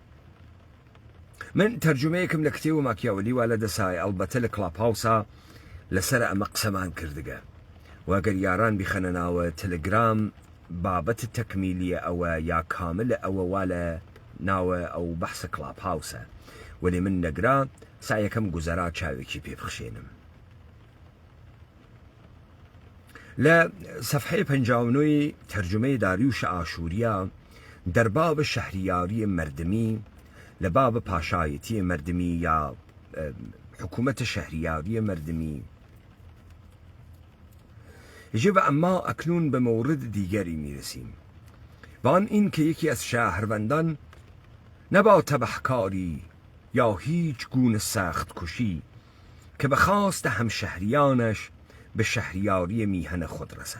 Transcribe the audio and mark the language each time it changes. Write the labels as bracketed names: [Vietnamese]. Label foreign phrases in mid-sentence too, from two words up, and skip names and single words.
[Southern Kurdish] من تەرجمەیەکم لە کتێوە ماکیاوەلی وا لە دەسای ئەڵبەتە لە کڵاپهاوسا لەسەر ئەمە قسەمان کردگە واگەر یاران بیخەنە ناوە تەلەگرام بابەت تەکمیلیە ئەوە یا کاملە ئەوە وا لە ناوە ئەو بەحسە کڵاپهاوسە وەلێ من نەگرا سایەکەم گوزەرا چاوێکی پێ بخشێنم. لە سەفحەی 59 تەرجمەی داریوش ئاشووریا دەرباب شەهریاری مردمی لە باب پاشایەتی مردمی یا حکوومەتە شەهریاری مردمی [Persian] يجب اما اکنون به مورد دیگری میرسیم و آن این که یکی از شهروندان نه با تبهکاری یا هیچ گونه سخت کشی که به خواست همشهریانش به شهریاری میهن خود رسد.